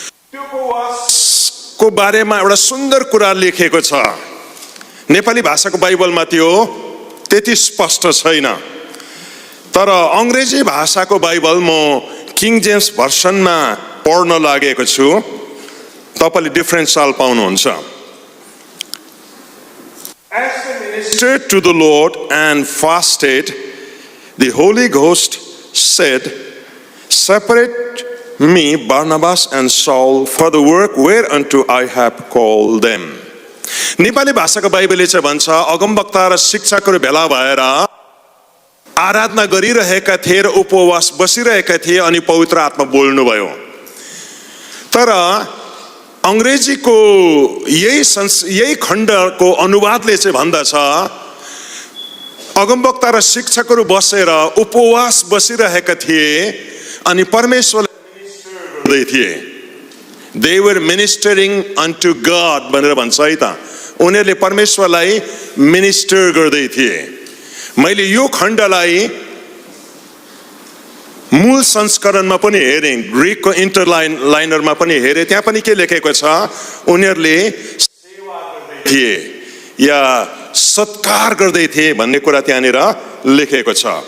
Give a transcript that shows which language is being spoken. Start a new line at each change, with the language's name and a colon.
Nepali: त्यो उपवासको बारेमा एउटा सुन्दर कुरा लेखेको छ। नेपाली भाषाको बाइबलमा त्यो त्यति स्पष्ट छैन, तर अङ्ग्रेजी भाषाको बाइबल म किङ जेम्स भर्सनमा पढ्न लागेको छु। तपाईले डिफरेन्सियल पाउनुहुन्छ।
English: As they ministered to the Lord and fasted, the Holy Ghost said, separate me, Barnabas and Saul, for the work whereunto I have called them.
Nepali: Nepali भाषाको बाइबलले चाहिँ भन्छ, अगमवक्ता र शिक्षकहरू भेला भएर आराधना गरिरहेका थिए र उपवास बसिरहेका थिए अनि पवित्र आत्मा बोल्नुभयो। तर अङ्ग्रेजीको यही खण्डको अनुवादले चाहिँ भन्दछ, अगमवक्ता र शिक्षकहरू बसेर उपवास बसिरहेका थिए अनि परमेश्वरलाई मिनिस्टर गर्दै थिए।
English: They were ministering unto God
Nepali: भनेर भन्छ है त। उनीहरूले परमेश्वरलाई मिनिस्टर गर्दै थिए। मैले यो खण्डलाई मूल संस्करणमा पनि हेरेँ, ग्रीकको इन्टरलाइनरमा पनि हेरेँ, त्यहाँ पनि के लेखेको छ, उनीहरूले सेवा गर्दै थिए या सत्कार गर्दै थिए भन्ने कुरा त्यहाँनिर लेखेको छ।